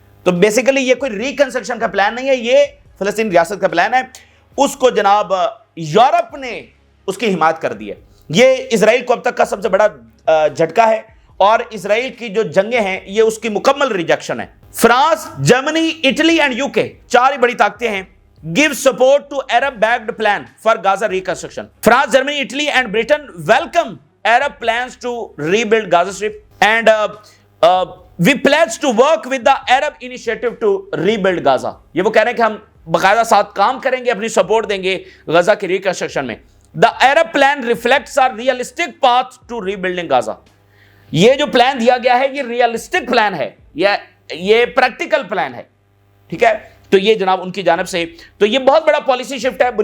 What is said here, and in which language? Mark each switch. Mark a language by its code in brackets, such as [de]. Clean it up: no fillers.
[ur] تو بیسیکلی یہ کوئی ریکنسٹرکشن کا پلان نہیں ہے، یہ فلسطینی ریاست کا پلان ہے. اس کو جناب یورپ نے اس کی حمایت کر دی ہے. یہ اسرائیل کو اب تک کا سب سے بڑا جھٹکا ہے، اور اسرائیل کی جو جنگیں ہیں یہ اس کی مکمل ریجیکشن ہے. France, Germany, Italy and UK 4 ہی بڑی طاقتیں ہیں. [en] Give support to Arab-backed plan for Gaza reconstruction. France, Germany, Italy and Britain welcome Arab plans to rebuild Gaza Strip, and we pledge to work with the Arab initiative to rebuild Gaza. [ur] یہ وہ کہہ رہے ہیں کہ ہم باقاعدہ ساتھ کام کریں گے، اپنی سپورٹ دیں گے غزہ کی ریکنسٹرکشن میں. [en] The Arab plan reflects our realistic path to rebuilding Gaza. [ur] یہ جو پلان دیا گیا ہے یہ ریئلسٹک پلان ہے، یہ پریکٹیکل پلان ہے. ٹھیک ہے، تو یہ جناب ان کی جانب سے تو یہ بہت بڑا پالیسی شفٹ ہے.